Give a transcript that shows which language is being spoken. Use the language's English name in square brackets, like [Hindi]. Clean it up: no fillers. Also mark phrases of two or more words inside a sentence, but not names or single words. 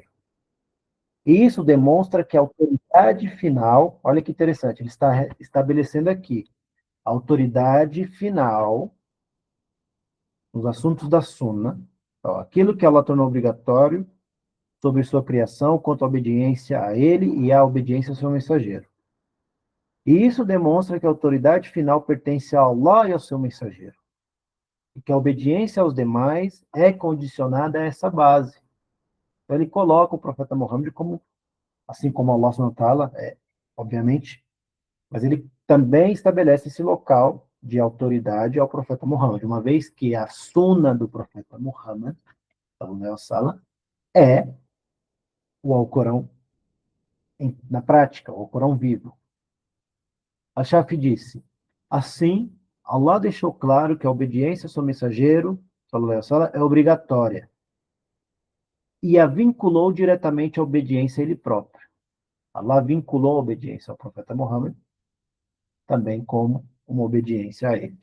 [Portuguese] E isso demonstra que a autoridade final, olha que interessante, ele está estabelecendo aqui, a autoridade final nos assuntos da Sunna, ó, aquilo que Allah tornou obrigatório sobre sua criação quanto à obediência a ele e à obediência ao seu mensageiro. E isso demonstra que a autoridade final pertence a Allah e ao seu mensageiro. E que a obediência aos demais é condicionada a essa base. Então ele coloca o profeta Muhammad como, assim como Allah [Arabic] سبحانه وتعالى, [Portuguese] obviamente, mas ele também estabelece esse local de autoridade ao profeta Muhammad, uma vez que a sunna do profeta Muhammad, é o Alcorão na prática, o Alcorão vivo. Al-Shafi disse: assim, Allah deixou claro que a obediência ao seu mensageiro, é obrigatória, e a vinculou diretamente à obediência a ele próprio. Allah vinculou a obediência ao profeta Muhammad também como uma obediência a ele.